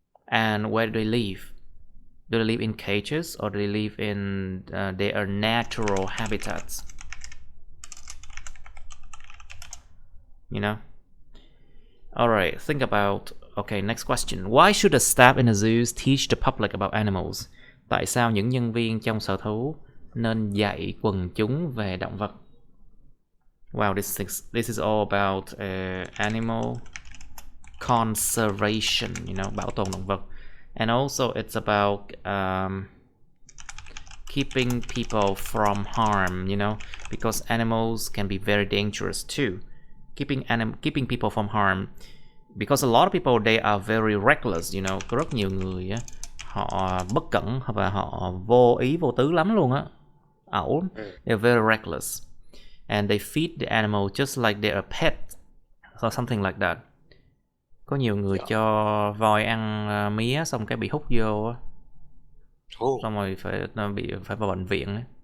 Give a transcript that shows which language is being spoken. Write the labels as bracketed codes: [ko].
[en] And where do they live? Do they live in cages or do they live in their natural habitats? Alright, think about... Okay, next question. Why should the staff in the zoos teach the public about animals? [vi] Tại sao những nhân viên trong sở thú nên dạy quần chúng về động vật? [en] Wow, this is all about animal conservation, [vi] bảo tồn động vật. [en] And also it's about keeping people from harm, because animals can be very dangerous too. Keeping people from harm, because a lot of people, they are very reckless, [vi] có rất nhiều người họ bất cẩn và họ vô ý vô tứ lắm luôn á, ẩu. [en] They're very reckless and they feed the animal just like they're a pet or something like that. [vi] Có nhiều người cho voi ăn mía xong cái bị hút vô á, xong rồi phải vào bệnh viện á.